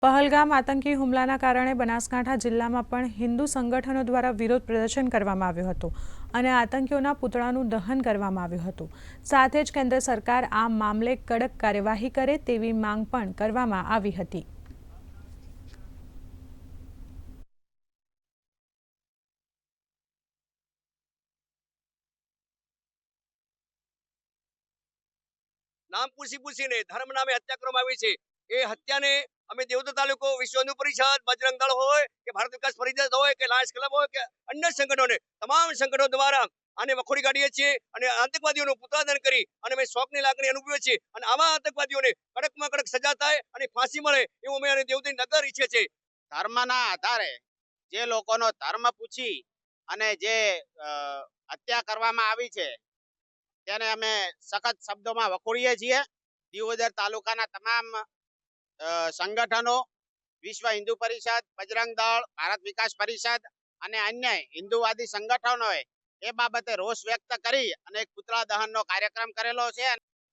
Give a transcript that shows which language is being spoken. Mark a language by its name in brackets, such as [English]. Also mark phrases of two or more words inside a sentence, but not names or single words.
[Gujarati] પહલગામ આતંકી હુમલાના કારણે બનાસકાંઠા જિલ્લામાં પણ હિંદુ સંગઠનો દ્વારા વિરોધ પ્રદર્શન કરવામાં આવ્યું હતું અને આતંકીઓના પુતળાનું દહન કરવામાં આવ્યું હતું। સાથે જ કેન્દ્ર સરકાર આ મામલે કડક કાર્યવાહી કરે તેવી માંગ પણ કરવામાં આવી હતી। નામ પૂછી ને ધર્મ નામે હત્યા કરવામાં આવી છે। એ હત્યાને અમે દેવોદર તાલુકો વિશ્વ હિંદુ પરિષદ બજરંગ દળ હોય કે ભારત વિકાસ પરિષદ હોય કે લાયંસ ક્લબ હોય કે અન્ય સંગઠનો તમામ સંગઠનો દ્વારા આને વખોડી કાઢીએ છીએ અને આતંકવાદીઓનું પુતળાદહન કરી અને અમે શોકની લાગણી અનુભવીએ છીએ અને આવા આતંકવાદીઓને કડકમાં કડક સજા થાય અને ફાંસી મળે એવું અમે દેવોદર નગર ઈચ્છીએ છીએ। ધર્મના આધારે જે લોકોનો ધર્મ પૂછી અને જે હત્યા કરવામાં આવી છે તેને અમે સખત શબ્દોમાં વખોડીએ છીએ। દિવોદર તાલુકાના તમામ સંગઠનો વિશ્વ હિંદુ પરિષદ, બજરંગ દળ, ભારત વિકાસ પરિષદ અને અન્ય હિંદુવાદી સંગઠનોએ એ બાબતે રોષ વ્યક્ત કરી અને એક પુતળા દહનનો કાર્યક્રમ કરેલો છે।